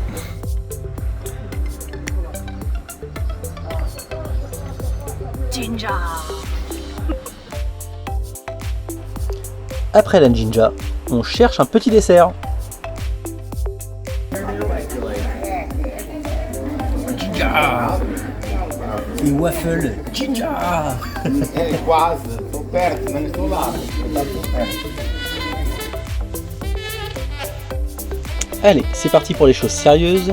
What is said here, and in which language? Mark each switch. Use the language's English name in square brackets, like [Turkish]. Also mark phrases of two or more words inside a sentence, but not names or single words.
[French] Ginger. Après la ginja, on cherche un petit dessert. Ginja et waffle ginja. [Portuguese] Quase, tô perto, mas não tô lá. [French] Allez, c'est parti pour les choses sérieuses.